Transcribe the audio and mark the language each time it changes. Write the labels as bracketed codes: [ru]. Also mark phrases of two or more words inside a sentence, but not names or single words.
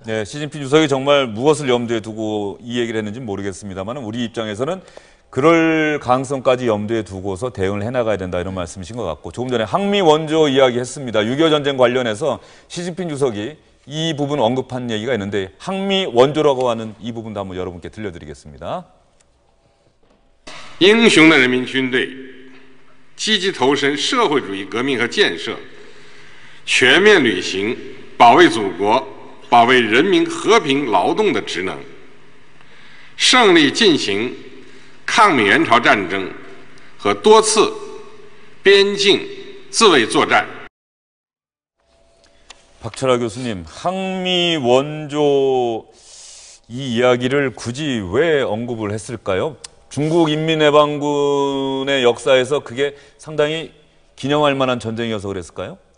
[ko] 네, 시진핑 주석이 정말 무엇을 염두에 두고 이 얘기를 했는지 모르겠습니다만 우리 입장에서는 그럴 가능성까지 염두에 두고서 대응을 해나가야 된다 이런 말씀이신 것 같고 조금 전에 항미 원조 이야기 했습니다. 6.25 전쟁 관련해서 시진핑 주석이 이 부분 언급한 얘기가 있는데 항미 원조라고 하는 이 부분도 한번 여러분께 들려드리겠습니다. [zh] 英雄的人民军队积极投身社会主义革命和建设，全面履行保卫祖国、保卫人民和平劳动的职能，胜利进行抗美援朝战争和多次边境自卫作战。 [ko] 박철하 교수님, 항미 원조 이 이야기를 굳이 왜 언급을 했을까요? 중국 인민해방군의 역사에서 그게 상당히 기념할 만한 전쟁이어서 그랬을까요?